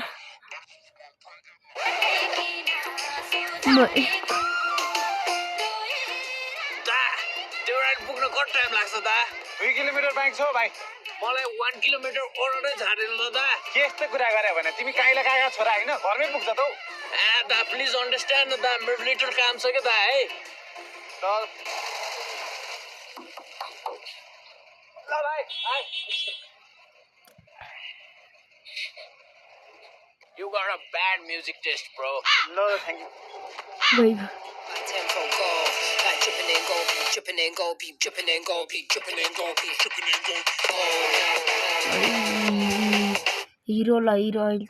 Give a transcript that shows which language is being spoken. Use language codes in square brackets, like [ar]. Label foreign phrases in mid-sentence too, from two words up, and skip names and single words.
[ne] पुग्न कति टाइम लाग्छ दा? 2 किलोमिटर बाइक छ भाइ। मलाई 1 किलोमिटर ओर्डरै झारेन ल दा। के यस्तो कुरा गरे भने? तिमी काइला काका छोरा हैन, घरमै पुग्छ त हौ। ए दा [en] please understand [ne] न दा, मेरो लिटल काम छ के दा है। चल ल भाइ, आइ। [en] You got a bad music taste, bro. No, thank you. Wait. Tempo go, like tripping and go, tripping and go, peep tripping and go, peep tripping and go, peep tripping and go. Hero la hero ilta.